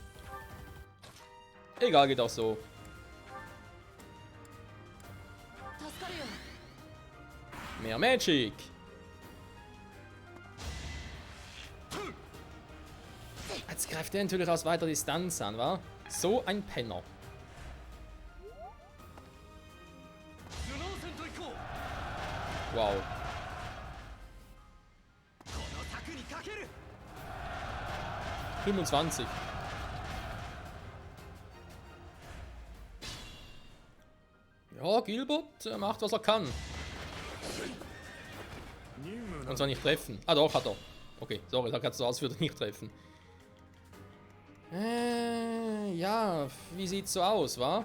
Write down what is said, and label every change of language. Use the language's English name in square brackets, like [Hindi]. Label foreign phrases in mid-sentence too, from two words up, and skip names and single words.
[German] Egal, geht auch so. Mehr Magic. Jetzt greift er natürlich aus weiter Distanz an, wa? So ein Penner. Wow. [Japanese] この策にかける 25. [German] Ja, Gilbert macht, was er kann. Und zwar nicht treffen. Ah, doch, hat er. Okay, sorry, da kannst du aus, würde nicht treffen. Ja, wie sieht's so aus, wa?